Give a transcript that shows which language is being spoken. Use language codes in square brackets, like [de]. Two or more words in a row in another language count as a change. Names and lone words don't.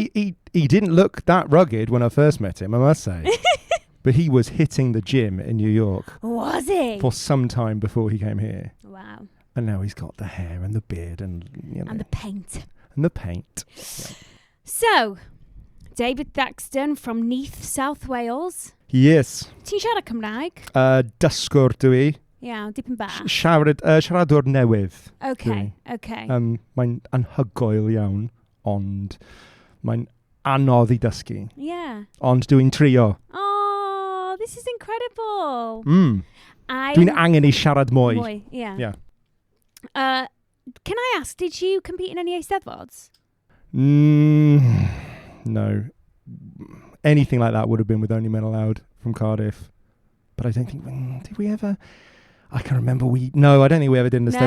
[en] I mean, he didn't look that rugged when I first met him, I must say, but he was hitting the gym in New York. Was he? For some time before he came here. Wow. And now he's got the hair and the beard and and the paint. Yeah. So, David Thaxton from Neath, South Wales. Yes. [cy] Ti'n siarad Cymraeg? Dysgwr dwi. Yeah, dipyn bach. Siaradwr newydd. [en] Okay. [cy] Mae'n anhygoel iawn, ond mae'n anodd I dysgu. [en] Yeah. [cy] Ond dwi'n trio. [en] Oh, this is incredible. [cy] Dwi'n angen I siarad mwy. [en] Yeah. Can I ask, did you compete in any Eisteddfods? No. Anything like that would have been with Only Men Allowed from Cardiff. But I don't think, did we ever? I can't remember. I don't think we ever did an Eisteddfod.